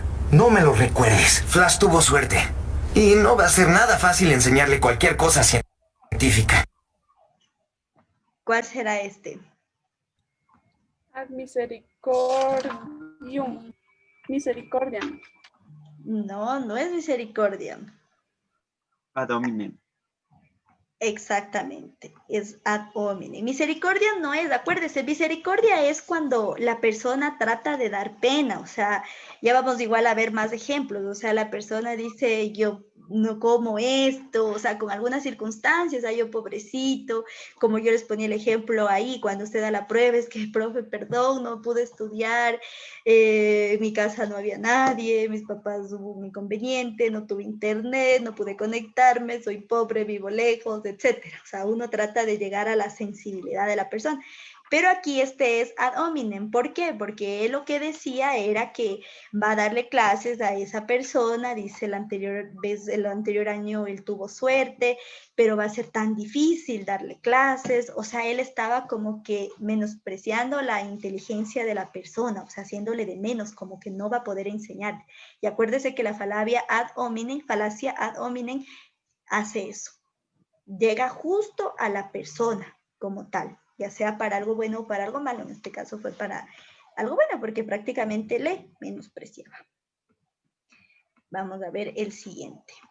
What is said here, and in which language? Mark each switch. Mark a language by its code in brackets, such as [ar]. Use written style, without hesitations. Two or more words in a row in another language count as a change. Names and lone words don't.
[es] No me lo recuerdes. Flash tuvo suerte. Y no va a ser nada fácil enseñarle cualquier cosa científica científica. ¿Cuál será este? [la] Ad misericordium. [es] Misericordia. No, no es misericordia. [la] Ad hominem. [es] Exactamente, es [la] ad hominem. [es] Misericordia no es, acuérdese, misericordia es cuando la persona trata de dar pena, o sea, ya vamos igual a ver más ejemplos, o sea, la persona dice, yo no como esto, o sea, con algunas circunstancias, ay, yo pobrecito, como yo les ponía el ejemplo ahí, cuando usted da la prueba, es que, profe, perdón, no pude estudiar, en mi casa no había nadie, mis papás hubo un inconveniente, no tuve internet, no pude conectarme, soy pobre, vivo lejos, etcétera. O sea, uno trata de llegar a la sensibilidad de la persona. Pero aquí este es [la] ad hominem. [es] ¿Por qué? Porque él lo que decía era que va a darle clases a esa persona, dice el anterior año él tuvo suerte, pero va a ser tan difícil darle clases. O sea, él estaba como que menospreciando la inteligencia de la persona, o sea, haciéndole de menos, como que no va a poder enseñarle. Y acuérdese que la falacia [la] ad hominem [es] hace eso. Llega justo a la persona como tal, ya sea para algo bueno o para algo malo. En este caso fue para algo bueno porque prácticamente le menospreciaba. Vamos a ver el siguiente.